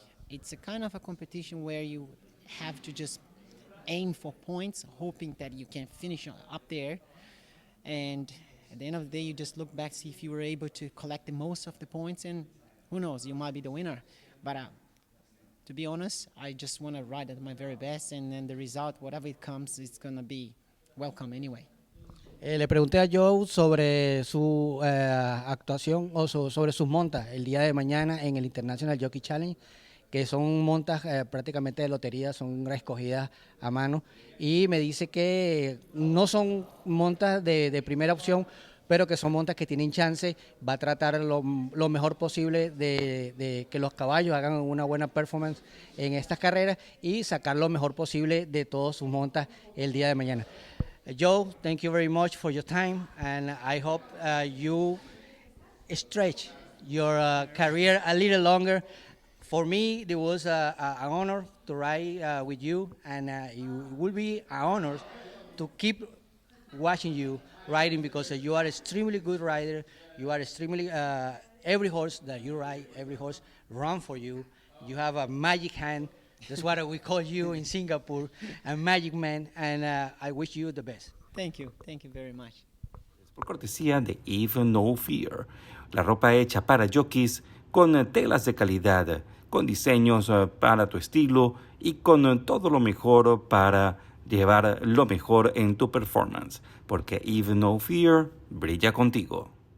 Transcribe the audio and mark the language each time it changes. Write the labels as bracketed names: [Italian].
[English] It's a kind of a competition where you have to just aim for points, hoping that you can finish up there. And at the end of the day, you just look back, see if you were able to collect the most of the points, and who knows, you might be the winner. But to be honest, I just want to ride at my very best, and then the result, whatever it comes, it's going to be welcome anyway. [Spanish] Le pregunté a Joe sobre su actuación o sobre sus montas el día de mañana en el International Jockey Challenge, que son montas prácticamente de lotería, son escogidas a mano, y me dice que no son montas de primera opción, pero que son montas que tienen chance. Va a tratar lo mejor posible de que los caballos hagan una buena performance en estas carreras y sacar lo mejor posible de todas sus montas el día de mañana. [English] Joe, thank you very much for your time, and I hope you stretch your career a little longer. For me, it was an honor to ride with you, and it will be an honor to keep watching you riding, because you are extremely good rider. You are extremely, every horse that you ride, every horse run for you. You have a magic hand. That's what we call you in Singapore, a magic man, and I wish you the best. Thank you very much. [Spanish] Por cortesía de Eve No Fear, la ropa hecha para jockeys con telas de calidad, con diseños para tu estilo y con todo lo mejor para llevar lo mejor en tu performance, porque Eve No Fear brilla contigo.